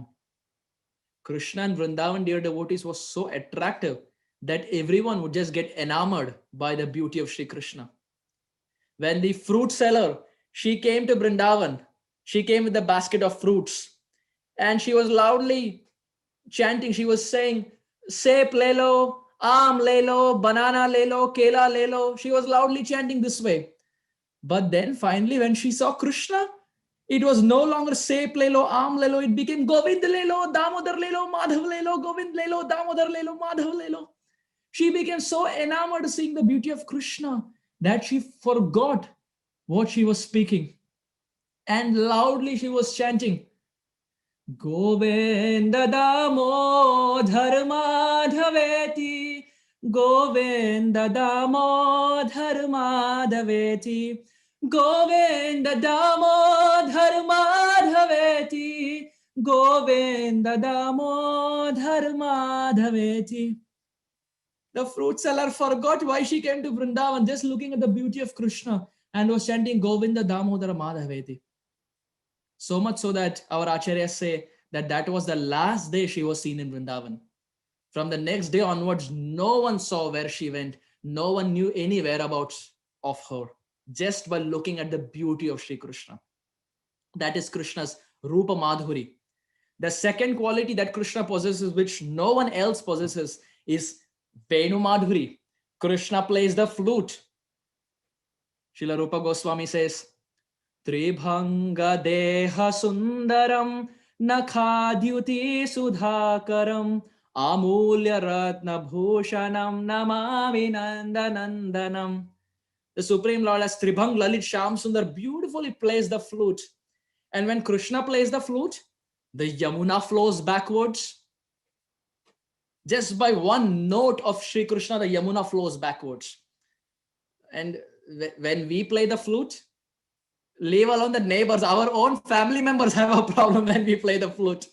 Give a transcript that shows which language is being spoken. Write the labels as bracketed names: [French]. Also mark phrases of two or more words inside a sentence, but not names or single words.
[English] Krishna and Vrindavan, dear devotees, was so attractive that everyone would just get enamored by the beauty of Sri Krishna. When the fruit seller, she came to Vrindavan, she came with a basket of fruits and she was loudly chanting. She was saying, [Hindi] सेप लेलो, आम लेलो, बनाना लेलो, केला लेलो. [English] She was loudly chanting this way. But then finally, when she saw Krishna, it was no longer [Hindi] सेप लेलो, आम लेलो. [English] It became [Hindi] गोविंद लेलो, दामोदर लेलो, माधव लेलो, गोविंद लेलो, दामोदर लेलो, माधव लेलो. [English] She became so enamored seeing the beauty of Krishna that she forgot what she was speaking. And loudly she was chanting, [Sanskrit] गोविन्द दामोदर माधवेति, गोविन्द दामोदर माधवेति, गोविन्द दामोदर माधवेति, गोविन्द दामोदर माधवेति. [English] The fruit seller forgot why she came to Vrindavan, just looking at the beauty of Krishna and was chanting [Sanskrit] गोविन्द दामोदर माधवेति. [English] So much so that our acharyas say that was the last day she was seen in Vrindavan. From the next day onwards, no one saw where she went. No one knew any whereabouts of her, just by looking at the beauty of Sri Krishna. That is Krishna's Rupa Madhuri. The second quality that Krishna possesses, which no one else possesses, is Venu Madhuri. Krishna plays the flute. [Sanskrit] Srila Rupa Goswami says, त्रिभङ्ग देह सुन्दरम् नखद्युति सुधाकरम् अमूल्य रत्न भूषणम् नमामि नन्दनन्दनम्. [English] The Supreme Lord as Tribhang Lalit Shyam Sundar beautifully plays the flute. And when Krishna plays the flute, the Yamuna flows backwards. Just by one note of Sri Krishna, the Yamuna flows backwards. And when we play the flute, leave alone the neighbors, our own family members have a problem when we play the flute.